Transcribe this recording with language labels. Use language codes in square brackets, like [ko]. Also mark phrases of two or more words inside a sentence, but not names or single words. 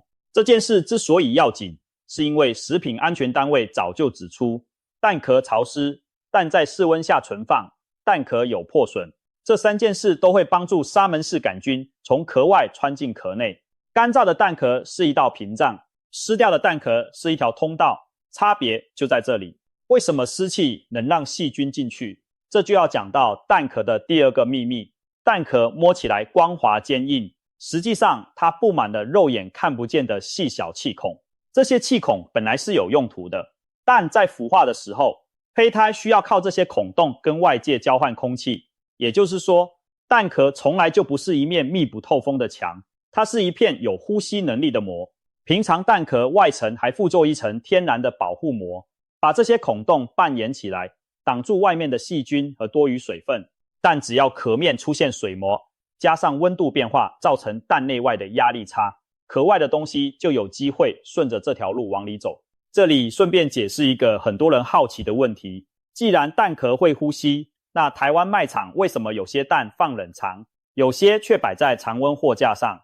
[zh] 這件事之所以要緊，是因為食品安全單位早就指出，蛋殼潮濕，蛋在室溫下存放，蛋殼有破損，這3件事都會幫助沙門氏桿菌從殼外穿進殼內。乾燥的蛋殼是一道屏障，濕掉的蛋殼是一條通道，差別就在這裡。為什麼濕氣能讓細菌進去？這就要講到蛋殼的第2個秘密。蛋殼摸起來光滑堅硬，實際上它布滿了肉眼看不見的細小氣孔。這些氣孔本來是有用途的，蛋在孵化的時候，胚胎需要靠這些孔洞跟外界交換空氣。也就是說，蛋殼從來就不是一面密不透風的牆，它是一片有呼吸能力的膜。平常蛋殼外層還附着一層天然的保護膜， 把這些孔洞半掩起來，擋住外面的細菌和多餘水分。但只要殼面出現水膜，加上溫度變化，造成蛋內外的壓力差，殼外的東西就有機會順着這條路往裡走。這裡順便解釋一個很多人好奇的問題，既然蛋殼會呼吸，那台灣賣場為什麼有些蛋放冷藏，有些卻擺在常溫貨架上？